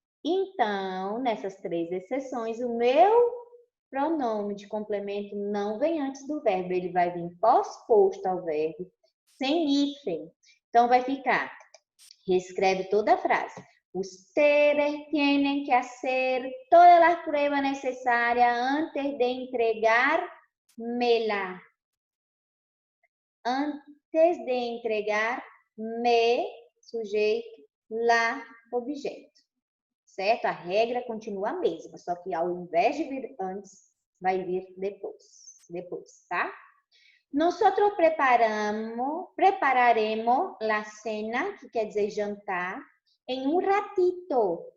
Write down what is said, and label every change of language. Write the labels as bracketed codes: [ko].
[pt] Então, nessas três exceções, o meu pronome de complemento não vem antes do verbo, ele vai vir pós-posto ao verbo, sem hífen. Então, vai ficar Reescreve toda a frase. [es] Ustedes tienen que hacer todas las pruebas necesarias antes de entregarmela. [pt] Antes de entregar me, sujeito, lá, objeto. Certo? A regra continua a mesma, só que ao invés de vir antes, vai vir depois, tá? [es] Nosotros prepararemos la cena, [pt] que quer dizer jantar, em um ratito.